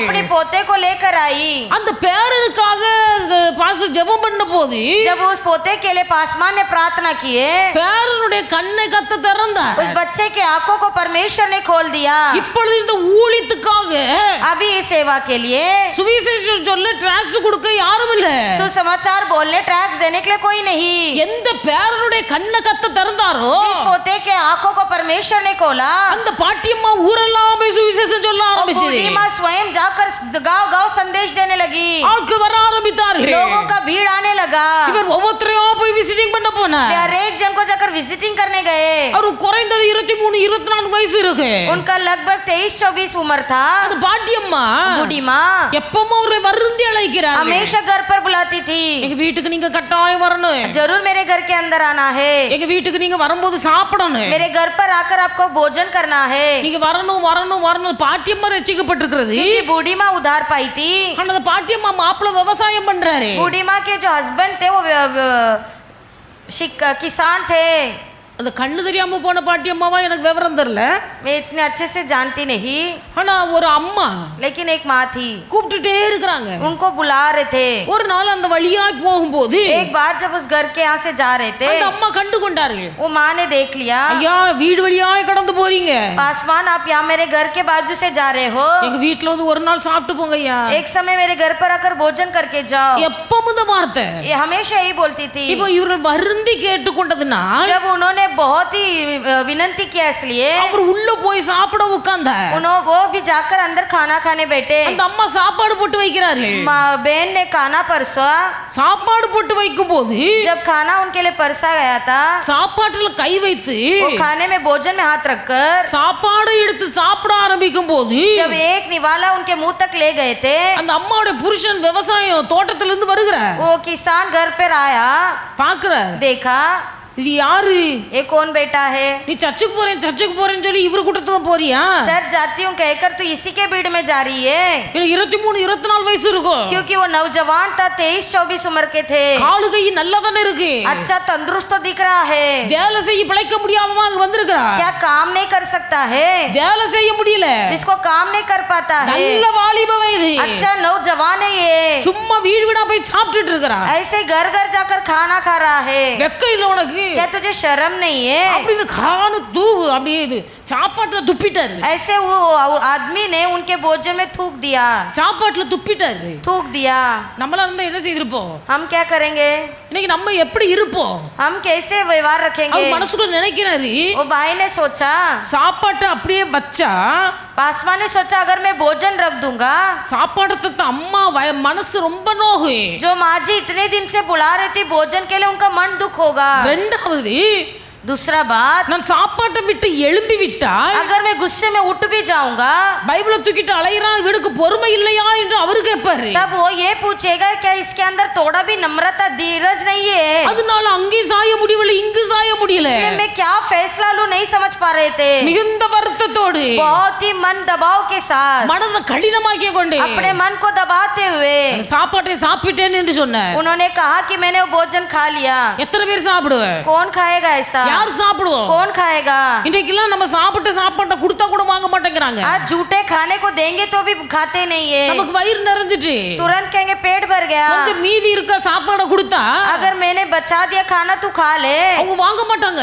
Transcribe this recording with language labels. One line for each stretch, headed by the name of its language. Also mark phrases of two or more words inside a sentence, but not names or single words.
Hindi: अपने पोते को लेकर आई।
Tamil: அந்த பேரனுக்காக பாஸ்டர் ஜெபம் பண்ண போது
Hindi: जब उस पोते के लिए पासवान ने प्रार्थना किए,
Tamil: பேரனுடைய கண்ணை கத்த திறந்தார்.
Hindi: उस बच्चे के आंखों को परमेश्वर ने खोल दिया।
Tamil: இப்பொழுது இந்த ஊழியத்துக்காக
Hindi: अभी इस सेवा के लिए
Tamil: சுவிசேஷம் சொல்ல ட்ராக்ஸ் கொடுக்க யாரும் இல்ல.
Hindi: सुसमाचार बोलने ट्रैक्स देने के लिए कोई नहीं।
Tamil: எந்த பேரனுடைய கண்ணை கத்த திறந்தாரோ
Hindi: जिस पोते के आंखों को परमेश्वर ने खोला,
Tamil: அந்த பாட்டியம்மா ஊரெல்லாம் போய் சுவிசேஷம் சொல்ல
Hindi: वो
Tamil: ஆரம்பிச்சது.
Hindi: बूढ़ी माँ स्वयं जाकर गांव गांव संदेश देने लगी।
Tamil: ஆட்கள் வர ஆரம்பித்தார்கள்.
Hindi: लोगों का भीड़ आने लगा।
Tamil: இவர் ஒவ்வொருத்தரையும் போய் விசிட்டிங் பண்ண போனார்.
Hindi: वे हर एक जन को जाकर विजिटिंग करने गए।
Tamil: அவரு குறைந்தது 23 24 வயசு இருக்கு.
Hindi: उनका लगभग 23-24 उम्र था।
Tamil: அந்த பாட்டியம்மா
Hindi: बूढ़ी माँ
Tamil: எப்பவும் அவரை வருந்தி அழைக்கிறார்.
Hindi: हमेशा घर पर बुलाती थी,
Tamil: எங்க வீட்டுக்கு நீங்க கட்டாயம் வரணும்.
Hindi: जरूर मेरे घर के अंदर आना है,
Tamil: எங்க வீட்டுக்கு நீங்க வரும்போது சாப்பிடணும்.
Hindi: मेरे घर पर आकर आपको भोजन करना है।
Tamil: நீங்க வரணும் வரணும் வரணும். பாட்டியம்மா ரட்சிக்கப்பட்டிருக்கிறது.
Hindi: क्योंकि बूढ़ी माँ उधार पाई थी।
Tamil: ஆனா அந்த பாட்டியம்மா மாப்பிள்ளை விவசாயம் பண்றாரு.
Hindi: बूढ़ी माँ के जो हस्बैंड थे वो किसान थे।
Tamil: அந்த கண்ணு தெரியாம போன பாட்டியம்மாவா எனக்கு விவரம் தெரியல.
Hindi: मैं इतने अच्छे से जानती नहीं,
Tamil: ஆனா ஒரு அம்மா
Hindi: लेकिन एक माँ थी,
Tamil: கூப்பிட்டுட்டே இருக்கிறாங்க.
Hindi: उनको बुला रहे थे।
Tamil: ஒரு நாள் அந்த வழியா போகும்போது
Hindi: एक बार जब उस घर के यहाँ से जा रहे थे,
Tamil: அந்த அம்மா கண்டு கொண்டார்கள்.
Hindi: वो माँ ने देख लिया,
Tamil: ஐயா வீடு வழியாய் கடந்து போறீங்க,
Hindi: पासवान आप यहाँ मेरे घर के बाजू से जा रहे हो,
Tamil: எங்க வீட்டுல வந்து ஒரு நாள் சாப்பிட்டு போங்க ஐயா.
Hindi: एक समय मेरे घर पर आकर भोजन करके जाओ।
Tamil: எப்பவும் இந்த வார்த்தை.
Hindi: ये हमेशा यही बोलती थी।
Tamil: இப்போ இவர்கள் வருந்தி கேட்டுக்கொண்டதுனால்
Hindi: जब उन्होंने बहुत ही विनती किया, इसलिए
Tamil: அவர் உள்ள போய் சாப்பிட உட்கார்ந்தார்.
Hindi: वो भी जाकर अंदर खाना खाने बैठे।
Tamil: அந்த அம்மா சாப்பாடு போட்டு வைக்கிறார்கள்.
Hindi: बहन ने खाना परसा।
Tamil: சாப்பாடு போட்டு வைக்கும் போது
Hindi: जब खाना उनके लिए परसा गया था,
Tamil: சாப்பாட்டுல கை வைத்து
Hindi: वो खाने में भोजन में हाथ रखकर
Tamil: சாப்பாடு எடுத்து சாப்பிட ஆரம்பிக்கும் போது
Hindi: जब एक निवाला उनके मुंह तक ले गए थे,
Tamil: அந்த அம்மாவுடைய புருஷன் விவசாயம் தோட்டத்துல இருந்து வருகிறார்.
Hindi: वो किसान घर पर आया,
Tamil: பாக்குறார்,
Hindi: देखा
Tamil: இது யாரு,
Hindi: ये कौन बेटा है?
Tamil: நீ சர்ச்சுக்கு போறேன்னு சொல்லி இவரு கூட்டத்துக்கு போறியா?
Hindi: चर्च जाती हूँ कहकर तू इसी के भीड़ में जा रही है?
Tamil: எனக்கு 23 24 வயசு இருக்கும்.
Hindi: क्योंकि वो नौजवान था, 23-24 उम्र के थे।
Tamil: காலு கை நல்லா தானே இருக்கு,
Hindi: अच्छा तंदुरुस्त तो दिख रहा है,
Tamil: வேலை செய்ய பிழைக்க முடியாம அங்க வந்திருக்கிறா.
Hindi: क्या काम नहीं कर सकता है?
Tamil: வேலை செய்ய முடியல,
Hindi: इसको काम नहीं कर पाता है।
Tamil: நல்ல வாலிப வயது,
Hindi: अच्छा नौजवान है ये,
Tamil: சும்மா வீடு வீடா போய் சாப்பிட்டுட்டு இருக்கிறா.
Hindi: ऐसे घर घर जाकर खाना खा रहा है।
Tamil: வெக்க இல்ல உனக்கு?
Hindi: क्या तुझे शर्म नहीं है?
Tamil: அப்படின்னு காணு தூவு அப்படியே இது சாப்பாட்டுல துப்பிட்டாரு.
Hindi: ऐसे वो आदमी ने उनके भोजन में थूक दिया,
Tamil: சாப்பாட்டுல துப்பிட்டாரு.
Hindi: थूक दिया।
Tamil: நம்மளா இருந்தா என்ன செய்திருப்போம்?
Hindi: हम क्या करेंगे?
Tamil: இன்னைக்கு நம்ம எப்படி இருப்போம்?
Hindi: हम कैसे व्यवहार रखेंगे?
Tamil: அவர் மனசுக்குள்ள நினைக்கிறாரு,
Hindi: वो भाई ने सोचा,
Tamil: சாப்பாட்டை அப்படியே வச்சா
Hindi: पासवान ने सोचा अगर मैं भोजन रख दूंगा,
Tamil: சாப்பாட்டை தத்த அம்மா மனசு ரொம்ப நோகு.
Hindi: जो माँ जी इतने दिन से बुला रही थी भोजन के लिए, उनका मन दुख होगा।
Tamil: ரெண்டாவது,
Hindi: दूसरा बात,
Tamil: நான் சாப்பாட்டை விட்டு எழும்பி விட்டால்
Hindi: अगर मैं गुस्से में उठ भी जाऊंगा,
Tamil: பைபிளை தூக்கிட்டு அலையறான், இவனுக்கு பொறுமை இல்லையா என்று அவரு கேட்பாரு.
Hindi: तब वो ये पूछेगा क्या इसके अंदर थोड़ा भी नम्रता धीरज नहीं है?
Tamil: அதனால அங்கே சாய முடியல, இங்கு சாய முடியல.
Hindi: इसलिए मैं क्या फैसला लूं नहीं समझ पा रहे थे।
Tamil: மிகுந்த வருத்தத்தோடு
Hindi: बहुत ही मन दबाव के साथ,
Tamil: மனதை கடினமாக்கிய கொண்டு
Hindi: अपने मन को दबाते हुए
Tamil: அந்த சாப்பாட்டை சாப்பிட்டேன் என்று சொன்னார்.
Hindi: उन्होंने कहा कि मैंने वो भोजन खा लिया।
Tamil: எத்தனை பேர் சாப்பிடுவ?
Hindi: कौन खाएगा ऐसा?
Tamil: யார் சாப்பிடுவோம்?
Hindi: कौन खाएगा?
Tamil: இன்னைக்கெல்லாம் நம்ம சாப்பிட்ட சாப்பாட்டை கொடுத்தா கூட வாங்க மாட்டேங்கிறாங்க.
Hindi: आज झूठे खाने को देंगे तो भी खाते नहीं है।
Tamil: நமக்கு வயிறு நிறைஞ்சிட்டு
Hindi: तुरंत कहेंगे पेट भर गया।
Tamil: கொஞ்சம் மீதி இருக்க சாப்பாடை கொடுத்தா
Hindi: अगर मैंने बचा दिया खाना तू खा ले,
Tamil: அவங்க வாங்க மாட்டாங்க.